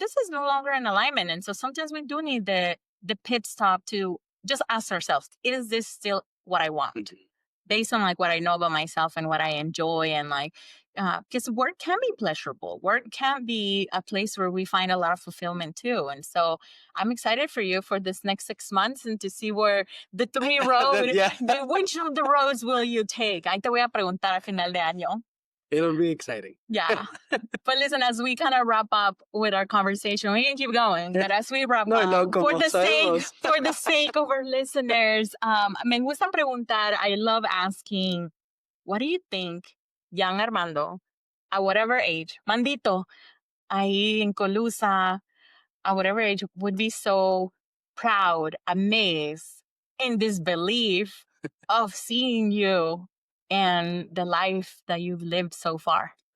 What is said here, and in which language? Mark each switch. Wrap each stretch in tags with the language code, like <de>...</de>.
<en>This is no longer in alignment. And so sometimes we do need the pit stop to just ask ourselves, is this still what I want? Based on like what I know about myself and what I enjoy and like because work can be pleasurable. Work can be a place where we find a lot of fulfillment too. And so I'm excited for you for this next 6 months and to see where the three road, which of the roads will you take?</en> <es>Ahí te voy a preguntar a final de año.</es> <en>It'll be exciting. Yeah. But listen, as we kind of wrap up with our conversation, we can keep going. But as we wrap up, for the sake of our listeners,</en> <es>me gusta preguntar,</es> <en>I love asking, what do you think young Armando, at whatever age, Mandito,</en> <es>ahí en Colusa,</es> <en>at whatever age, would be so proud, amazed, in disbelief of seeing you and the life that you've lived so far?</en>